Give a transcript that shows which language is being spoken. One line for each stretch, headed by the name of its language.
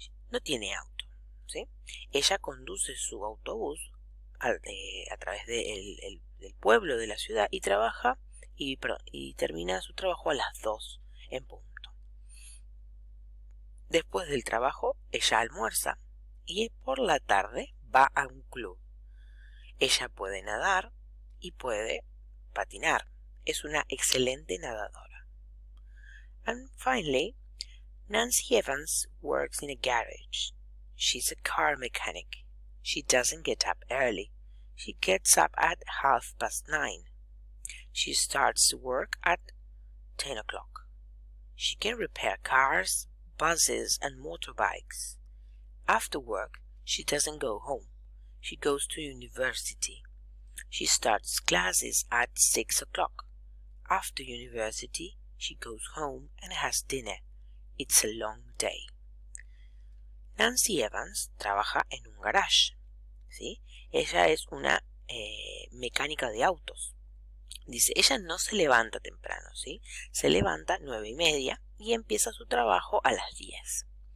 Spanish: No tiene auto, ¿sí? Ella conduce su autobús a través del pueblo de la ciudad y trabaja y termina su trabajo a las 2 en punto. Después del trabajo, ella almuerza y por la tarde va a un club. Ella puede nadar y puede patinar. Es una excelente nadadora.
English: And finally, Nancy Evans works in a garage. She's a car mechanic. She doesn't get up early. She gets up at 9:30. She starts work at 10 o'clock. She can repair cars, buses, and motorbikes. After work, she doesn't go home. She goes to university. She starts classes at 6 o'clock. After university, she goes home and has dinner. It's a long day.
Spanish: Nancy Evans trabaja en un garage, ¿sí? Ella es una mecánica de autos. Dice, ella no se levanta temprano, ¿sí? Se levanta 9:30 y empieza su trabajo a las 10.